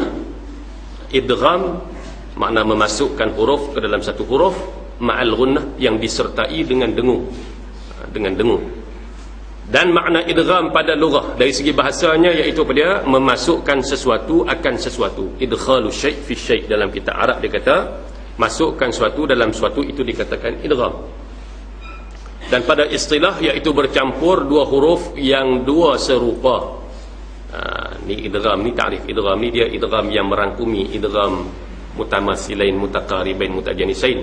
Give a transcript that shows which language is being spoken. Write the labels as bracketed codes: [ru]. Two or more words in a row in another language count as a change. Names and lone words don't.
[ms] Idgham makna memasukkan huruf ke dalam satu huruf, [ar] مع الغنة [ms] yang disertai dengan dengung. Dengan dengung. Dan makna idgham pada lughah dari segi bahasanya iaitu dia memasukkan sesuatu akan sesuatu. [ar] إدخال شيء في شيء', [ms] dalam kitab Arab dia kata masukkan sesuatu dalam sesuatu, itu dikatakan idgham. Dan pada istilah iaitu bercampur dua huruf yang dua serupa. Ni idgham, ni [ar] تعريف إدغام [ms] ni, dia idgham yang merangkumi, [ar] إدغام متماثلين متقاربين متجانسين.